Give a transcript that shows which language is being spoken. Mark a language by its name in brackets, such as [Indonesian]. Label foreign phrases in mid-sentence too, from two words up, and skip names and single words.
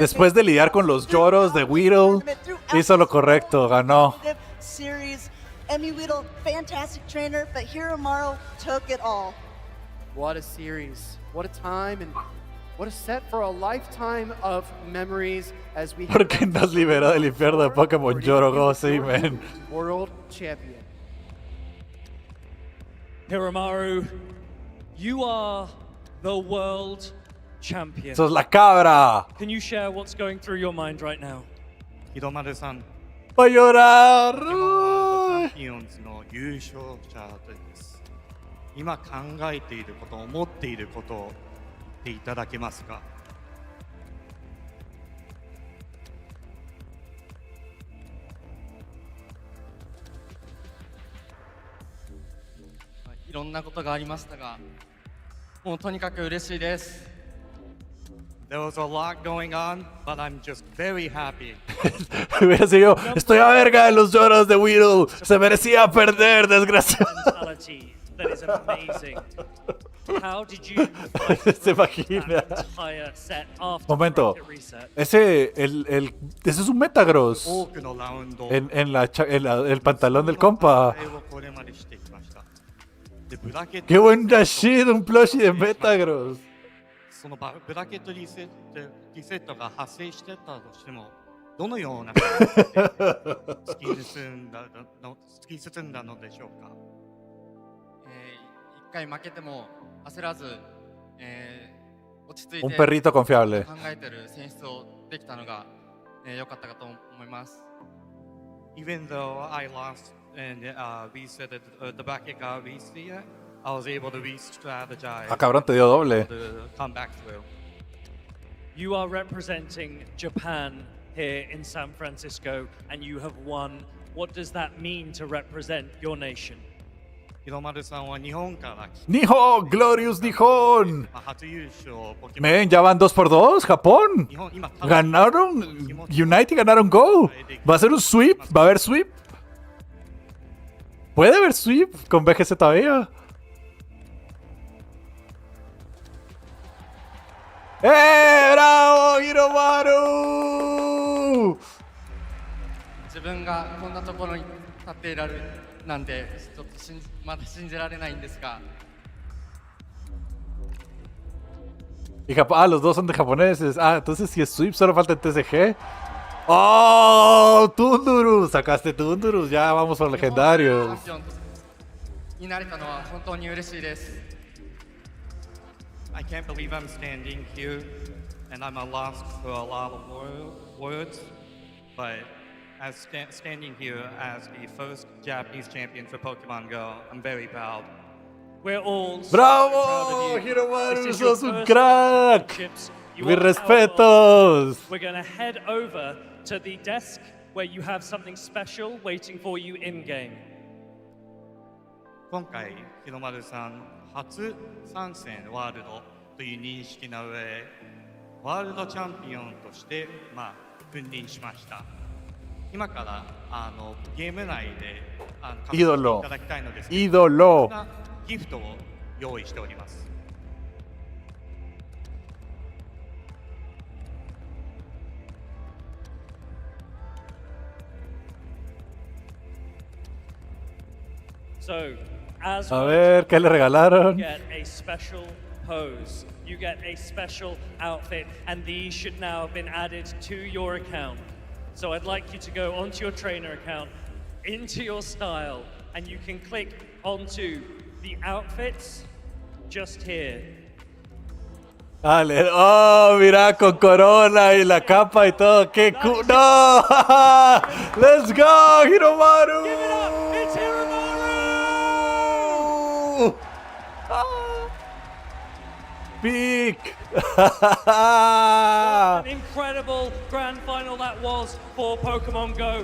[Spanish] Después de lidiar con los lloros de Weedle, hizo lo correcto, ganó. [English] series. Emmy Weedle, fantastic trainer, but Hiromaru took it all. What a series. What a time, and what a set for a lifetime of memories as we [Spanish] ¿Por qué nos liberó del infierno de Pokémon Yorogo? Sí, man. [English] World Champion. Hiromaru, you are the world champion. [Spanish] ¡Sos la cabra! [English] Can you share what's going through your mind right now? Hiromaru-san. [Spanish] ¡Va a llorar! [Japanese] チャンピオンズの優勝者です。今考えていること、思っていることを言っていただけますか。いろんなことがありましたが、もうとにかく嬉しいです。 [English] There was a lot going on, but I'm just very happy. [Spanish] Hubiera sido, estoy a verga de los lloros de Weedle. Se merecía perder, desgraciado. [English] That is amazing. How did you [Spanish] Se imagina. [English] entire set after [Spanish] Momento. [English] the reset? [Spanish] Ese es un Metagross. [Japanese] 多くのラウンド、 [Spanish] En el pantalón del compa. ¡Qué buen Rashid! Un plushie de Metagross. [Japanese] そのブラケットリセットが発生してたとしても、どのような突き進んだのでしょうか。一回負けても焦らず、落ち着いて [Spanish] Un perrito confiable. [Japanese] 考えてる選出をできたのが良かったかと思います。 [English] Even though I lost and reset the bracket got reset, I was able to re-strategize. [Spanish] Ah, cabrón, te dio doble. [English] To come back through. You are representing Japan here in San Francisco, and you have won. What does that mean to represent your nation? [Japanese] 広丸さんは日本から来て、 [Spanish] ¡Nihon! [English] ¡Glorious Nihon! [Japanese] 初優勝ポケモン [Spanish] Men, ya van 2 por 2, Japón. Ganaron United, ganaron Go. Va a ser un sweep, va a haber sweep. Puede haber sweep con VGC todavía. ¡Bravo, Hiromaru! [Japanese] 自分がこんなところに立っていられるなんてちょっとまだ信じられないんですが。 [Spanish] Y los dos son de japoneses. Ah, entonces si es sweep solo falta el TCG. ¡Oh! Tundurus, sacaste Tundurus. Ya vamos por legendarios. [Japanese] になれたのは本当に嬉しいです。 [English] I can't believe I'm standing here and I'm at loss for a lot of words, but as standing here as the first Japanese champion for Pokemon Go, I'm very proud. We're all [Spanish] ¡Bravo! Hiromaru, sos un crack. Mis respetos. [English] We're going to head over to the desk where you have something special waiting for you in game. [Japanese] 今回、広丸さん初参戦ワールドという認識の上、ワールドチャンピオンとして君臨しました。今からゲーム内でいただきたいのですけど、ギフトを用意しております。 [English] So, as [Spanish] a ver, ¿qué le regalaron? [English] You get a special pose, you get a special outfit, and these should now have been added to your account. So I'd like you to go onto your trainer account, into your style, and you can click onto the outfits just here. [Spanish] Dale, oh, mira, con corona y la capa y todo, qué cool. [English] ¡No! ¡Let's go, Hiromaru! Give it up, it's Hiromaru! Peak! What an incredible grand final that was for Pokemon Go.